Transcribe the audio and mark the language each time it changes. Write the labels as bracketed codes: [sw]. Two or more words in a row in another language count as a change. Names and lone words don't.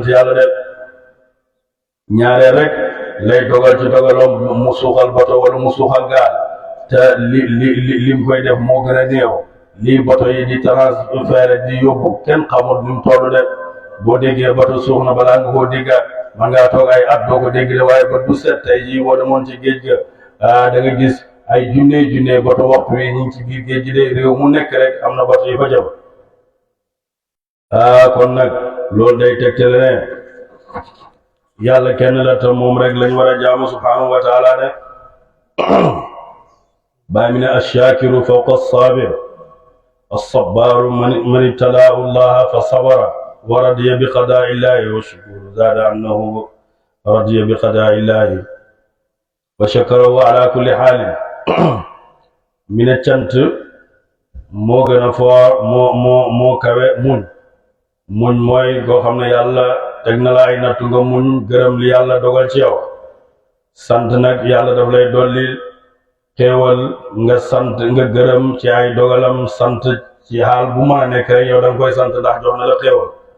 [wo] yàlla de ñaareel rek lay dogal ci dogaloom mu suuxal bato wala mu suuxal gaal te lim koy def moo gën a néew lii bato yi di transféré di yóbbu kenn xamul ni mu toll de boo déggee bato suux na balaa nga koo déggaat man ngaa toog ay at doo ko dégg de waaye ba du set tey jii boo demoon ci géej ga da nga gis ay junne bato waxtu wi ñu ngi ci biir géej gi de réew mu nekk rek am na bato yi fa jëm kon nag loolu day tegtale ne yàlla kenn la te moom rek lañ war a jaamu [ar] سبحانه وتعالى [wo] ne bàyyi mi ne [ar] الشاكر فوق as-sabir الصبار من ابتلاه الله فصبر ورضي بقضاء الله والشكور زاد أنه رضي بقضاء الله وشكره على كل حال من التنت [wo] moo gën a foor moo kawe muñ mooy koo xam ne yàlla teg na la ay nattu nga muñ gërëm li yàlla dogal ci yow sant nag yàlla daf lay dolli xéewal nga sant nga gërëm ci ay dogalam sant ci xaal bu mën a nekk rek yow danga koy sant ndax jox na la xéewal